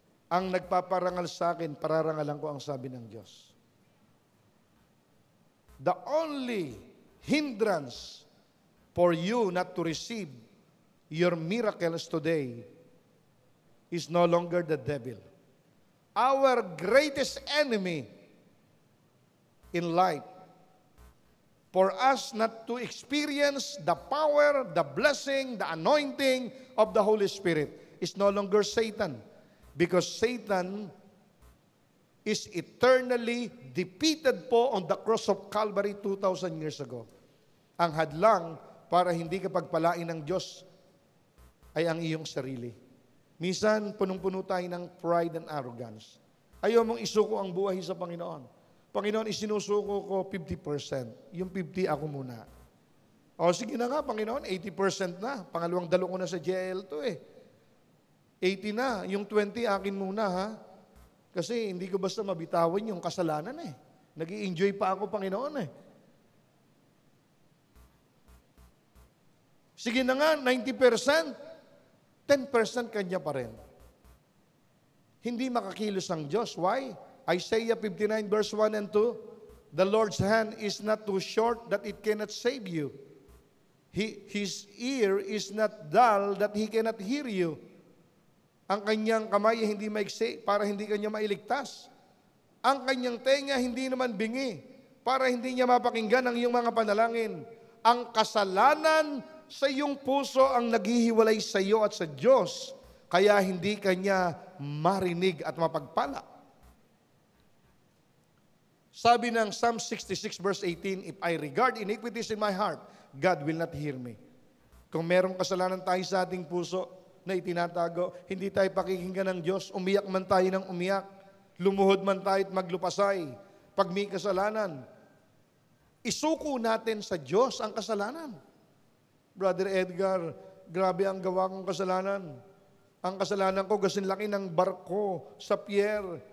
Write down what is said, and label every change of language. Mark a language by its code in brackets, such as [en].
[tl] Ang nagpaparangal sa akin, pararangalan ko ang sabi ng Diyos. [en] The only hindrance for you not to receive your miracles today is no longer the devil. Our greatest enemy in life, for us not to experience the power, the blessing, the anointing of the Holy Spirit is no longer Satan. Because Satan is eternally defeated po on the cross of Calvary 2,000 years ago. [tl] Ang hadlang para hindi ka pagpalain ng Diyos ay ang iyong sarili. Minsan, punong-puno tayo ng [en] pride and arrogance. [tl] Ayaw mong isuko ang buhay sa Panginoon. Panginoon, isinusuko ko 50%. Yung 50 ako muna. O sige na nga, Panginoon, 80% na. Pangalawang dalo ko na sa jail to 80 na. Yung 20 akin muna ha. Kasi hindi ko basta mabitawan yung kasalanan Nag-i-enjoy pa ako, Panginoon Sige na nga, 90%. 10% kanya pa rin. Hindi makakilos ang Diyos. [en] Why? Isaiah 59 verse 1 and 2, the Lord's hand is not too short that it cannot save you. His ear is not dull that He cannot hear you. [tl] Ang kanyang kamay hindi maiksi para hindi kanya mailigtas. Ang kanyang tenga hindi naman bingi para hindi niya mapakinggan ang iyong mga panalangin. Ang kasalanan sa iyong puso ang naghihiwalay sa iyo at sa Diyos, kaya hindi kanya marinig at mapagpala. Sabi ng [en] Psalm 66 verse 18, if I regard iniquities in my heart, God will not hear me. [tl] Kung merong kasalanan tayo sa ating puso na itinatago, hindi tayo pakikinggan ng Diyos, umiyak man tayo ng umiyak, lumuhod man tayo at maglupasay, pag may kasalanan, isuko natin sa Diyos ang kasalanan. Brother Edgar, grabe ang gawa kong kasalanan. Ang kasalanan ko, gasin laki ng barko sa pier.